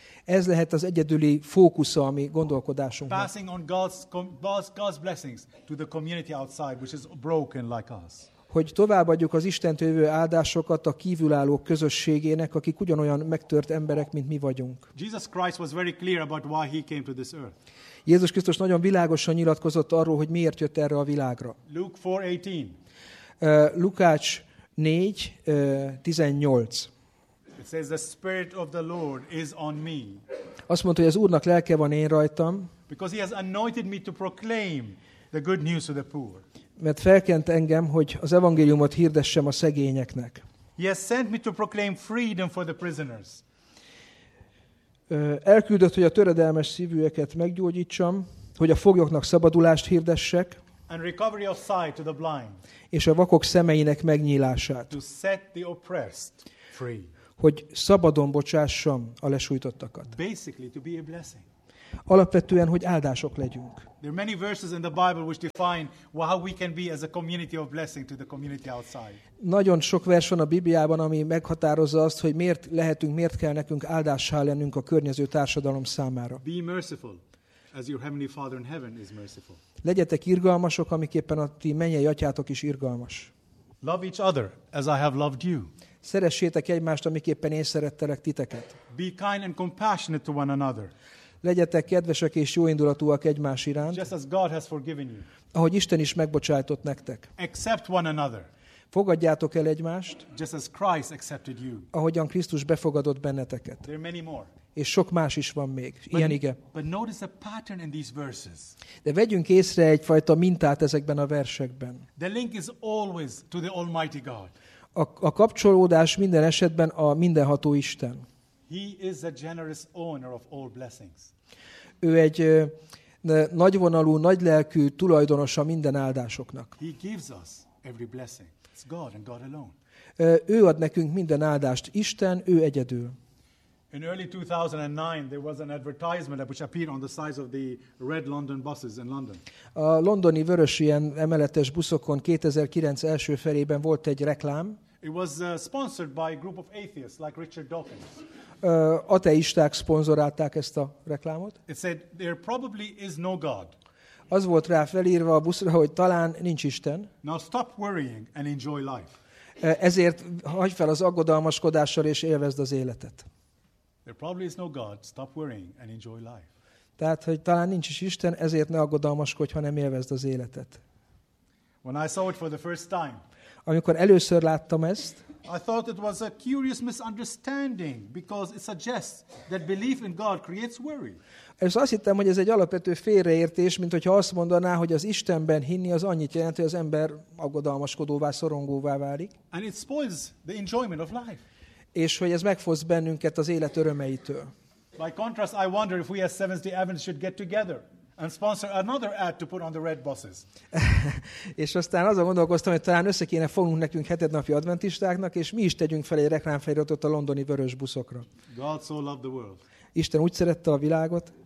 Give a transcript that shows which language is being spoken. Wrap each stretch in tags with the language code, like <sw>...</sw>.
<hu>Ez lehet az egyedüli fókusza a mi gondolkodásunknak.</hu> <en>Passing on God's blessings to the community outside, which is broken like us.</en> <hu>Hogy továbbadjuk az Istentől jövő áldásokat a kívülállók közösségének, akik ugyanolyan megtört emberek, mint mi vagyunk.</hu> <en>Jesus Christ was very clear about why he came to this earth.</en> <hu>Jézus Krisztus nagyon világosan nyilatkozott arról, hogy miért jött erre a világra.</hu> <en>Luke 4:18.</en> <hu>Lukács 4:18.</hu> <en>It Says the Spirit of the Lord is on me.</en> <hu>Azt mondta, hogy az Úrnak lelke van én rajtam.</hu> <en>Because he has anointed me to proclaim the good news to the poor.</en> <hu>Mert felkent engem, hogy az evangéliumot hirdessem a szegényeknek.</hu> <en>He has sent me to proclaim freedom for the prisoners.</en> <hu>Elküldött, hogy a töredelmes szívűeket meggyógyítsam, hogy a foglyoknak szabadulást hirdessek.</hu> <en>And recovery of sight to the blind.</en> <hu>És a vakok szemeinek megnyílását.</hu> <en>To set the oppressed free.</en> <hu>Hogy szabadon bocsássam a lesújtottakat.</hu> <en>Basically to be a blessing.</en> <hu>Alapvetően, hogy áldások legyünk.</hu> <en>There are many verses in the Bible which define how we can be as a community of blessing to the community outside.</en> <hu>Nagyon sok vers van a Bibliában, ami meghatározza azt, hogy miért lehetünk, miért kell nekünk áldássá lennünk a környező társadalom számára.</hu> <en>Be merciful, as your heavenly Father in heaven is merciful.</en> <hu>Legyetek irgalmasok, amiképpen a ti mennyei atyátok is irgalmas.</hu> <en>Love each other, as I have loved you.</en> <hu>Szeressétek egymást, amiképpen én szerettelek titeket.</hu> <en>Be kind and compassionate to one another.</en> <hu>Legyetek kedvesek és jóindulatúak egymás iránt.</hu> <en>Just as God has forgiven you.</en> <hu>Ahogy Isten is megbocsájtott nektek.</hu> <en>Accept one another.</en> <hu>Fogadjátok el egymást.</hu> <en>Just as Christ accepted you.</en> <hu>Ahogyan Krisztus befogadott benneteket.</hu> <en>There are many more.</en> <hu>És sok más is van még. Ilyen ige.</hu> <en>But notice a pattern in these verses.</en> <hu>De vegyünk észre egyfajta mintát ezekben a versekben.</hu> <en>The link is always to the Almighty God.</en> <hu>A kapcsolódás minden esetben a mindenható Isten.</hu> <en>He is the generous owner of all blessings.</en> <hu>Ő egy nagyvonalú, nagylelkű tulajdonosa minden áldásoknak.</hu> <en>He gives us every blessing. It's God and God alone.</en> <hu>Ő ad nekünk minden áldást. Isten, ő egyedül.</hu> <en>In early 2009 there was an advertisement which appeared on the sides of the red London buses in London.</en> <hu>A londoni vörös ilyen emeletes buszokon 2009 első felében volt egy reklám.</hu> <en>It was sponsored by a group of atheists like Richard Dawkins.</en> <hu>Ateisták szponzorálták ezt a reklámot.</hu> <en>It said there probably is no God.</en> <hu>Az volt rá felírva a buszra, hogy talán nincs Isten.</hu> <en>Now stop worrying and enjoy life.</en> <hu>Ezért hagyj fel az aggodalmaskodással és élvezd az életet.</hu> <en>There probably is no God. Stop worrying and enjoy life.</en> <hu>Tehát, hogy talán nincs is Isten, ezért ne aggodalmaskodj, ha nem élvezd az életet.</hu> <en>When I saw it for the first time,</en> <hu>amikor először láttam ezt,</hu> <en>I thought it was a curious misunderstanding because it suggests that belief in God creates worry.</en> <hu>És azt hittem, hogy ez egy alapvető félreértés, mint hogyha azt mondaná, hogy az Istenben hinni az annyit jelent, hogy az ember aggodalmaskodóvá, szorongóvá válik.</hu> <en>And it spoils the enjoyment of life.</en> <hu>És hogy ez megfoszt bennünket az élet örömeitől.</hu> <en>By contrast, I wonder if we as Seventh-day Adventists should get together and sponsor another ad to put on the red buses.</en> <hu>És aztán azon gondolkoztam, hogy talán össze kéne fognunk nekünk hetednapi adventistáknak, és mi is tegyünk fel egy reklámfeliratot a londoni vörös buszokra.</hu> <en>God so loved the world.</en> <hu>Isten úgy szerette a világot,</hu>